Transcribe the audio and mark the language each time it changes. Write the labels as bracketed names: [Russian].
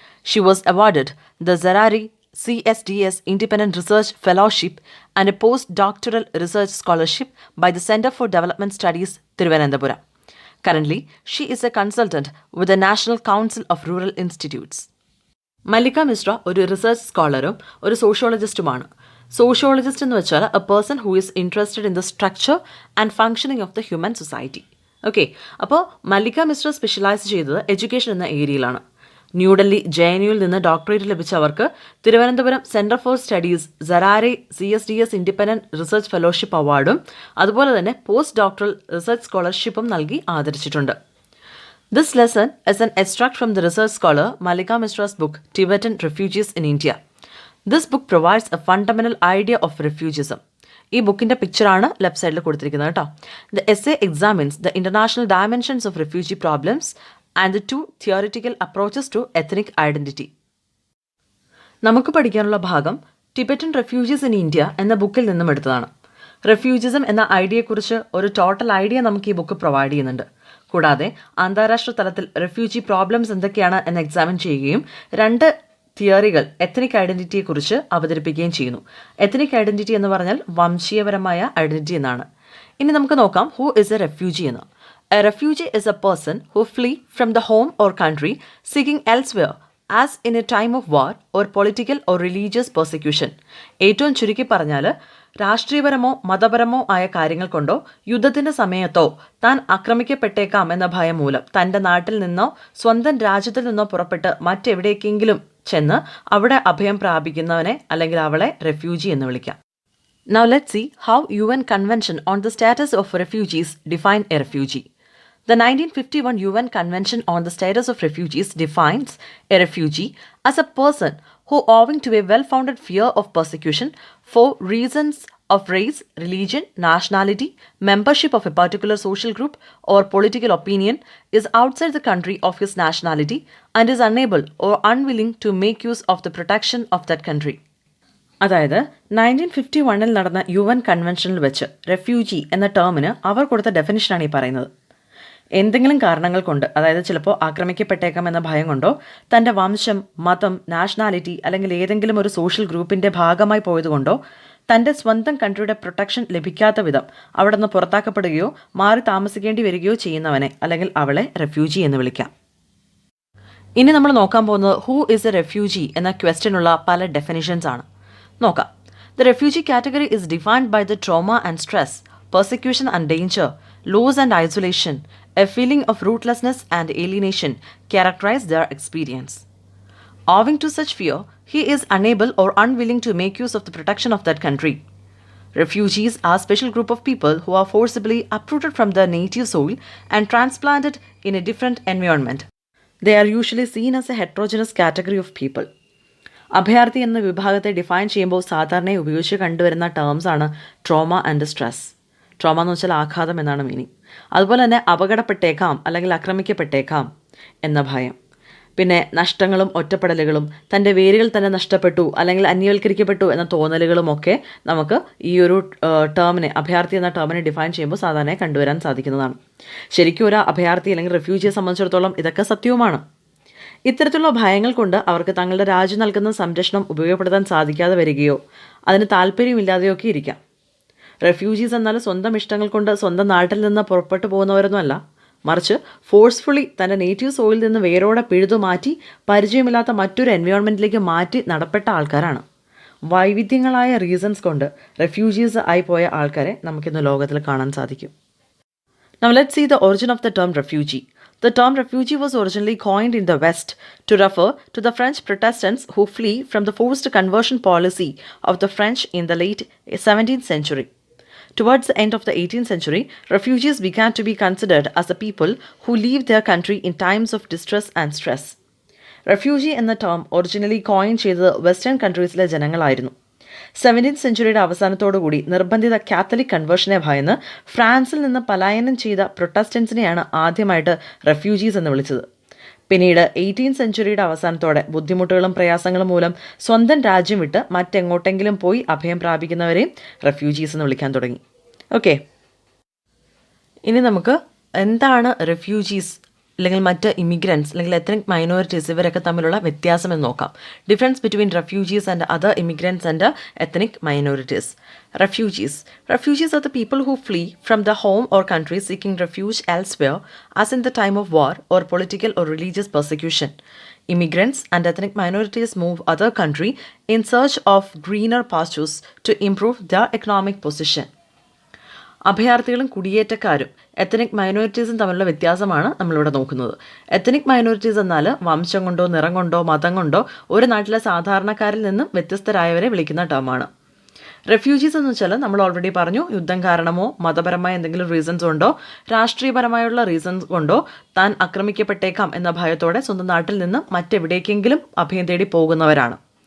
[English] She was awarded the Zarari CSDS Independent Research Fellowship and a postdoctoral research scholarship by the Center for Development Studies, Thiruvananthapuram. Currently, she is a consultant with the National Council of Rural Institutes. [Malayalam] മല്ലിക മിശ്ര ഒരു research സ്കോളറും ഒരു സോഷ്യോളജിസ്റ്റുമാണ്. Sociologist എന്ന് വെച്ചാൽ [English] A person who is interested in the structure and functioning of the human society. [Malayalam] Okay, അപ്പോൾ മല്ലിക Mishra specialise ചെയ്തത് education എന്ന ഏരിയയിലാണ്. ന്യൂഡൽഹി JNUവിൽ നിന്ന് doctorate ലഭിച്ച അവർക്ക് Thiruvananthapuram centre for studies സരാരെ CSDS independent research fellowship അവാർഡും അതുപോലെ തന്നെ പോസ്റ്റ് ഡോക്ടറൽ റിസർച്ച് സ്കോളർഷിപ്പും നൽകി ആദരിച്ചിട്ടുണ്ട്. [English] This lesson is an extract from the research scholar Mallika Mishra's book Tibetan Refugees in India. This book provides a fundamental idea of refugeeism. [Malayalam] ഈ ബുക്കിൻ്റെ പിക്ചറാണ് left സൈഡിൽ കൊടുത്തിരിക്കുന്നത് കേട്ടോ. [English] The essay examines the international dimensions of refugee problems and the two theoretical approaches to ethnic identity. [Malayalam] നമുക്ക് പഠിക്കാനുള്ള ഭാഗം Tibetan refugees in India എന്ന ബുക്കിൽ നിന്നും എടുത്തതാണ്. റെഫ്യൂജിസം എന്ന ഐഡിയയെക്കുറിച്ച് ഒരു ടോട്ടൽ ഐഡിയ നമുക്ക് ഈ ബുക്ക് പ്രൊവൈഡ് ചെയ്യുന്നുണ്ട്. കൂടാതെ അന്താരാഷ്ട്ര തലത്തിൽ റെഫ്യൂജി പ്രോബ്ലംസ് എന്തൊക്കെയാണ് എന്ന് എക്സാമിൻ ചെയ്യുകയും രണ്ട് തിയറികൾ എത്നിക് ഐഡൻറ്റിറ്റിയെക്കുറിച്ച് അവതരിപ്പിക്കുകയും ചെയ്യുന്നു. എത്നിക് ഐഡൻറ്റിറ്റി എന്ന് പറഞ്ഞാൽ വംശീയപരമായ ഐഡൻറ്റിറ്റി എന്നാണ്. ഇനി നമുക്ക് നോക്കാം [English] who is a refugee [Malayalam] എന്ന്. [English] A refugee is a person who flee from the home or country seeking elsewhere as in a time of war or political or religious persecution. [Malayalam] ഏറ്റവും ചുരുക്കി പറഞ്ഞാൽ രാഷ്ട്രീയപരമോ മതപരമോ ആയ കാര്യങ്ങൾ കൊണ്ടോ യുദ്ധത്തിൻ്റെ സമയത്തോ താൻ ആക്രമിക്കപ്പെട്ടേക്കാം എന്ന ഭയം മൂലം തൻ്റെ നാട്ടിൽ നിന്നോ സ്വന്തം രാജ്യത്തിൽ നിന്നോ പുറപ്പെട്ട് മറ്റെവിടേക്കെങ്കിലും ചെന്ന് അവിടെ അഭയം പ്രാപിക്കുന്നവനെ അല്ലെങ്കിൽ അവളെ റെഫ്യൂജി എന്ന് വിളിക്കാം. [English] Now let's see how UN Convention on the Status of Refugees define a refugee. The 1951 UN Convention on the Status of Refugees defines a refugee as a person who, owing to a well-founded fear of persecution for reasons of race, religion, nationality, membership of a particular social group, or political opinion, is outside the country of his nationality and is unable or unwilling to make use of the protection of that country. [Malayalam] അതായത് 1951 നടന്ന UN കൺവെൻഷനിൽ വെച്ച് refugee എന്ന ടേമിന് അവർ കൊടുത്ത ഡെഫിനിഷനാണ് ഈ പറയുന്നത്. എന്തെങ്കിലും കാരണങ്ങൾ കൊണ്ട്, അതായത് ചിലപ്പോൾ ആക്രമിക്കപ്പെട്ടേക്കാം എന്ന ഭയം കൊണ്ടോ തൻ്റെ വംശം, മതം, നാഷണാലിറ്റി അല്ലെങ്കിൽ ഏതെങ്കിലും ഒരു സോഷ്യൽ ഗ്രൂപ്പിൻ്റെ ഭാഗമായി പോയതുകൊണ്ടോ തൻ്റെ സ്വന്തം കൺട്രിയുടെ പ്രൊട്ടക്ഷൻ ലഭിക്കാത്ത വിധം അവിടെ നിന്ന് പുറത്താക്കപ്പെടുകയോ മാറി താമസിക്കേണ്ടി വരികയോ ചെയ്യുന്നവനെ അല്ലെങ്കിൽ അവളെ റെഫ്യൂജി എന്ന് വിളിക്കാം. ഇനി നമ്മൾ നോക്കാൻ പോകുന്നത് [English] who is a refugee [Malayalam] എന്ന ക്വസ്റ്റ്യനുള്ള പല ഡെഫിനിഷൻസ് ആണ്. നോക്കാം. [English] The refugee category is defined by the trauma and stress, persecution and danger, loss and isolation, a feeling of rootlessness and alienation characterize their experience. Owing to such fear, he is unable or unwilling to make use of the protection of that country. Refugees are a special group of people who are forcibly uprooted from their native soil and transplanted in a different environment. They are usually seen as a heterogeneous category of people. [Malayalam] അഭയാർത്ഥി എന്ന വിഭാഗത്തെ define ചെയ്യുമ്പോൾ സാധാരണയായി ഉപയോഗിച്ച് കണ്ടുവരുന്ന terms ആണ് trauma and stress. Trauma എന്ന് വെച്ചാൽ ആഘാതം എന്നാണ് മീനിങ്. അതുപോലെ തന്നെ അപകടപ്പെട്ടേക്കാം അല്ലെങ്കിൽ ആക്രമിക്കപ്പെട്ടേക്കാം എന്ന ഭയം. പിന്നെ നഷ്ടങ്ങളും ഒറ്റപ്പെടലുകളും തൻ്റെ വേരുകൾ തന്നെ നഷ്ടപ്പെട്ടു അല്ലെങ്കിൽ അന്യവൽക്കരിക്കപ്പെട്ടു എന്ന തോന്നലുകളുമൊക്കെ നമുക്ക് ഈ ഒരു ടേമിനെ, അഭയാർത്ഥി എന്ന ടേമിനെ ഡിഫൈൻ ചെയ്യുമ്പോൾ സാധാരണയായി കണ്ടുവരാൻ സാധിക്കുന്നതാണ്. ശരിക്കും ഒരു അഭയാർത്ഥി അല്ലെങ്കിൽ റെഫ്യൂജിയെ സംബന്ധിച്ചിടത്തോളം ഇതൊക്കെ സത്യവുമാണ്. ഇത്തരത്തിലുള്ള ഭയങ്ങൾ കൊണ്ട് അവർക്ക് തങ്ങളുടെ രാജ്യം നൽകുന്ന സംരക്ഷണം ഉപയോഗപ്പെടുത്താൻ സാധിക്കാതെ വരികയോ അതിന് താല്പര്യമില്ലാതെയോ ഒക്കെ ഇരിക്കാം. റെഫ്യൂജീസ് എന്നാൽ സ്വന്തം ഇഷ്ടങ്ങൾ കൊണ്ട് സ്വന്തം നാട്ടിൽ നിന്ന് പുറപ്പെട്ടു പോകുന്നവരൊന്നുമല്ല, മറിച്ച് ഫോഴ്സ്ഫുള്ളി തൻ്റെ നേറ്റീവ് സോയിൽ നിന്ന് വേരോടെ പിഴുതു മാറ്റി പരിചയമില്ലാത്ത മറ്റൊരു എൻവയോൺമെൻറ്റിലേക്ക് മാറ്റി നടപ്പെട്ട ആൾക്കാരാണ്. വൈവിധ്യങ്ങളായ റീസൺസ് കൊണ്ട് റെഫ്യൂജീസ് ആയി പോയ ആൾക്കാരെ നമുക്കിന്ന് ലോകത്തിൽ കാണാൻ സാധിക്കും. [English] Now let's see the origin of the term refugee. The term refugee was originally coined in the West to refer to the French Protestants who flee from the forced conversion policy of the French in the late 17th century. Towards the end of the 18th century, refugees began to be considered as the people who leave their country in times of distress and stress. [Malayalam] Refugee എന്ന term originally coined ചെയ്തത് western കൺട്രീസിലെ ജനങ്ങളായിരുന്നു. 17th സെഞ്ചുറിയുടെ അവസാനത്തോടുകൂടി നിർബന്ധിത Catholic കൺവേർഷനെ ഭയന്ന് ഫ്രാൻസിൽ നിന്ന് പലായനം ചെയ്ത പ്രൊട്ടസ്റ്റൻസിനെയാണ് ആദ്യമായിട്ട് refugees എന്ന് വിളിച്ചത്. പിന്നീട് 18th സെഞ്ചുറിയുടെ അവസാനത്തോടെ ബുദ്ധിമുട്ടുകളും പ്രയാസങ്ങളും മൂലം സ്വന്തം രാജ്യം വിട്ട് മറ്റെങ്ങോട്ടെങ്കിലും പോയി അഭയം പ്രാപിക്കുന്നവരെയും റെഫ്യൂജീസ് എന്ന് വിളിക്കാൻ തുടങ്ങി. ഓക്കെ, ഇനി നമുക്ക് എന്താണ് റെഫ്യൂജീസ് അല്ലെങ്കിൽ മറ്റ് ഇമിഗ്രൻസ് അല്ലെങ്കിൽ എത്നിക് മൈനോറിറ്റീസ് ഇവരൊക്കെ തമ്മിലുള്ള വ്യത്യാസം എന്ന് നോക്കാം. [English] Difference between refugees and other immigrants and ethnic minorities. Refugees are the people who flee from the home or country seeking refuge elsewhere, as in the time of war or political or religious persecution. Immigrants and ethnic minorities move other country in search of greener pastures to improve their economic position. [Malayalam] അഭയാർത്ഥികളും കുടിയേറ്റക്കാരും ethnic മൈനോറിറ്റീസും തമ്മിലുള്ള വ്യത്യാസമാണ് നമ്മളിവിടെ നോക്കുന്നത്. Ethnic minorities എന്നാൽ വംശം കൊണ്ടോ നിറം കൊണ്ടോ മതം കൊണ്ടോ ഒരു നാട്ടിലെ സാധാരണക്കാരിൽ നിന്നും വ്യത്യസ്തരായവരെ വിളിക്കുന്ന ടേമാണ്. റെഫ്യൂജീസ് എന്ന് വെച്ചാൽ നമ്മൾ ഓൾറെഡി പറഞ്ഞു, യുദ്ധം കാരണമോ മതപരമായ എന്തെങ്കിലും റീസൺസ് കൊണ്ടോ രാഷ്ട്രീയപരമായുള്ള റീസൺസ് കൊണ്ടോ താൻ ആക്രമിക്കപ്പെട്ടേക്കാം എന്ന ഭയത്തോടെ സ്വന്തം നാട്ടിൽ നിന്ന് മറ്റെവിടേക്കെങ്കിലും അഭയം തേടി പോകുന്നവരാണ്.